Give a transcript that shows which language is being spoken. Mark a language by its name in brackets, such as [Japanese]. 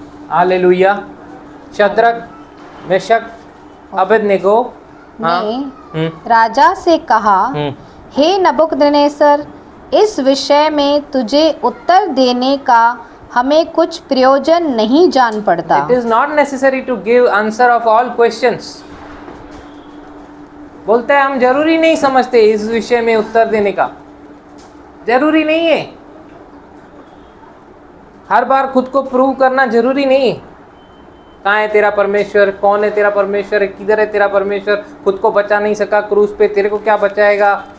[Hindi] Hallelujah. Shadrach, Meshach, Abednego ने राजा से कहा, हे नबूकदनेस्सर, इस विषय में तुझे उत्तर देने का हमें कुछ प्रयोजन नहीं जान पड़ता। [English] It is not necessary to give answer of all questions. [Hindi] बोलते हैं हम जरूरी नहीं समझते इस विषय में उत्तर देने का, जरूरी नहीं है। हर बार खुद को प्रूव करना जरूरी नहीं है। कहाँ है तेरा परमेश्वर, कौन है तेरा परमेश्वर, किधर है तेरा परमेश्वर, खुद को बचा नहीं सका क्रूस पे, तेरे को क्या बचाएगा।